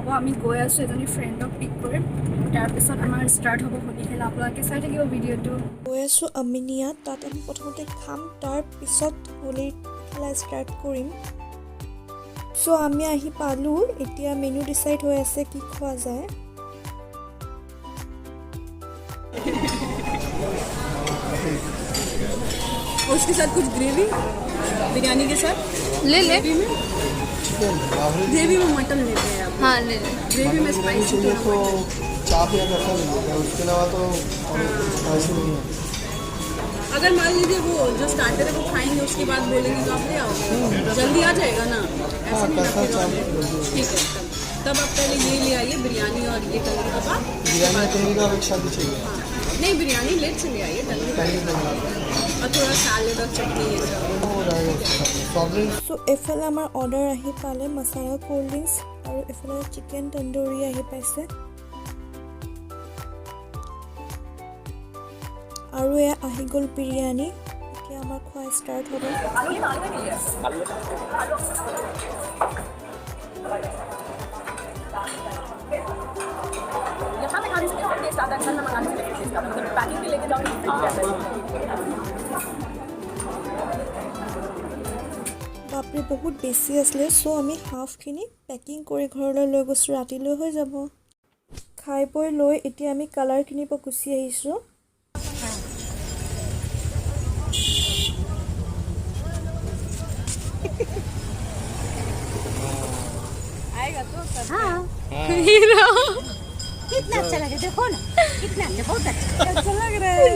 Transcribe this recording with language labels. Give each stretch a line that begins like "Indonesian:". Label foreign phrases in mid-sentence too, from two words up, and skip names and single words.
Assamese: আমি গৈ আছোঁ, এজনী ফ্ৰেণ্ডক পিক কৰিম, তাৰপিছত আমাৰ ষ্টাৰ্ট হ'ব হোলী খেলা। আপোনালোকে চাই থাকিব ভিডিঅ'টো। গৈ আছোঁ আমিনিয়াত, তাত আমি প্ৰথমতে খাম, তাৰপিছত হোলীৰ খেলা ষ্টাৰ্ট কৰিম। চ' আমি আহি পালোঁ। এতিয়া
English: menu decide
Assamese: হৈ আছে কি খোৱা যায়।
Hindi: उसके साथ कुछ ग्रेवी बिरयानी के साथ ले ले। ग्रेवी में मटन लेते हैं आप? हाँ ले ले। ग्रेवी में स्पाइसी तो चाप या कैसा मिलेगा, उसके अलावा तो स्पाइसी नहीं है। अगर मान लीजिए वो जो स्टार्टर है वो खाएंगे उसके बाद बोलेंगे तो आप ले आओगे, जल्दी आ जाएगा ना? ऐसे नहीं कैसा चाप ठीक है। तब आप पहले ये ले आइए बिरयानी और ये तंदूरी कबाब। बिरयानी तंदूरी का एक साथ चाहिए। नहीं बिरयानी लेट से ले आइए तंदूरी और थोड़ा सैलेड और चटनी ये सब।
Assamese: চ' এইফালে আমাৰ অৰ্ডাৰ আহি পালে, মছালা
English: cold drinks
Assamese: আৰু এইফালে চিকেন তন্দুৰী আহি পাইছে। আৰু এয়া আহি গ'ল বিৰিয়ানী এতিয়া আমাৰ খোৱা ষ্টাৰ্ট হ'ব
Hindi: यहाँ पे खाने से और टेस्ट आता है घर में मंगाने से टेस्ट आता है मतलब पैकिंग भी लेके जाओ
Assamese: বাপৰে বহুত বেছি আছিলে চ' আমি হাফখিনি পেকিং কৰি ঘৰলৈ লৈ গৈছোঁ ৰাতিলৈ হৈ যাব খাই বৈ লৈ এতিয়া আমি কালাৰ কিনিব গুচি আহিছোঁ
Hindi: आएगा तो सब हाँ कितना अच्छा लगे देखो ना कितना अच्छा बहुत अच्छा लग रहा है